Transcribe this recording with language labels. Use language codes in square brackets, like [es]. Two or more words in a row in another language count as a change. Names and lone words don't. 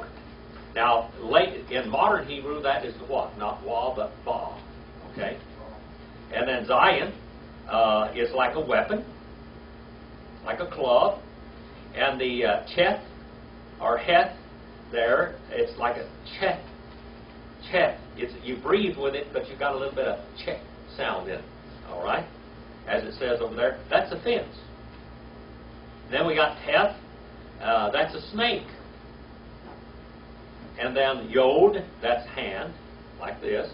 [en] Now, in modern Hebrew, that is what? Not Wa, but Ba. Okay? And then Zion is like a weapon, like a club. And the Chet, or Heth, there, it's like a Chet. Chet. You breathe with it, but you've got a little bit of Chet sound in it. All right? As it says over there, that's a fence. Then we got Teth, that's a snake. And then Yod, that's hand, like this.